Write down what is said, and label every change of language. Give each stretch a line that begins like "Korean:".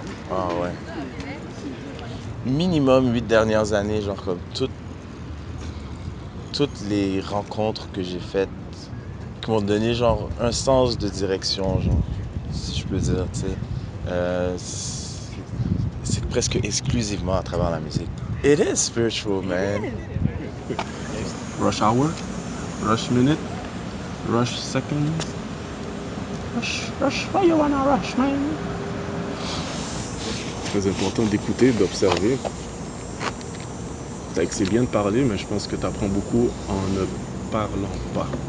French: Ah ouais. Minimum 8 dernières années, genre comme toutes les rencontres que j'ai faites qui m'ont donné genre un sens de direction, genre, si je peux dire, tu sais. C'est presque exclusivement à travers la musique.
English: It is spiritual, man. Rush hour, rush minute, rush seconds. Rush, why you wanna rush, man?
French: Très important d'écouter, d'observer. C'est bien de parler, mais je pense que tu apprends beaucoup en ne parlant pas.